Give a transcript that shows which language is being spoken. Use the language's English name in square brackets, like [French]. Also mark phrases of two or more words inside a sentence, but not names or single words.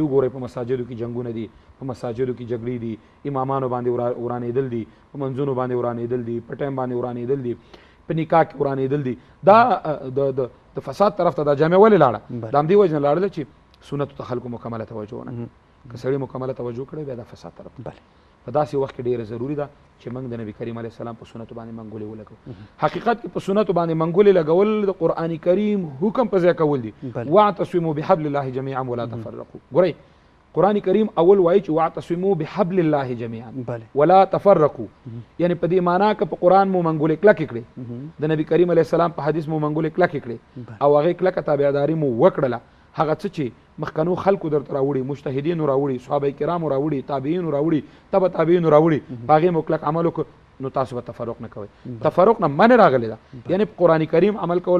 [Pashto] وګورئ په مساجدو کې جنګونه دي په مساجدو کې جګړې دي امامانو باندې ورانېدل دي په منځونو باندې ورانېدل دي په ټایم باندې ورانېدل دي په نکاح کې ورانېدل دي دا د فساد طرف ته دا جامع ولې لاړه د همدې وجې نه لاړله چې سنتو ته خلکو مکمله توجه ونه که سړي مکمله توجه کړی بیا دا فساد طرف ته په داسې وخت کې ډېره ضروري ده چې موږ د نبي کریم [Arabic] علیه السلام [Pashto] په سنتو باندې منګولې ولګو حقیقت کې په سنتو باندې منګولې لګول د قرآن کریم حکم په ځای کول دي [Arabic] واعتصموا بحبل الله جميعا ولا تفرقوا [Pashto] ګورئ قرآن کریم اول وایي چې [Arabic] واعتصموا بحبل الله جميعا ولا تفرقوا [Pashto] یعنی په دې معنا که په قرآن مو منګولې کلکې کړې د نبی کریم [Arabic] علیه السلام [Pashto] په حدیث مو منګولې کلکې کړې او هغې کلکه تابعداري مو وکړله هغه څه چې مخکنو خلکو درته راوړي مجتهدینو راوړي صحابه کرامو راوړي تابعینو راوړي تبع تابعینو راوړي په هغې مو کلک عمل وکړو نو تاسو به تفرق نه کوئ تفرق نه منې راغلی ده یعنی په قرآن کریم عمل کول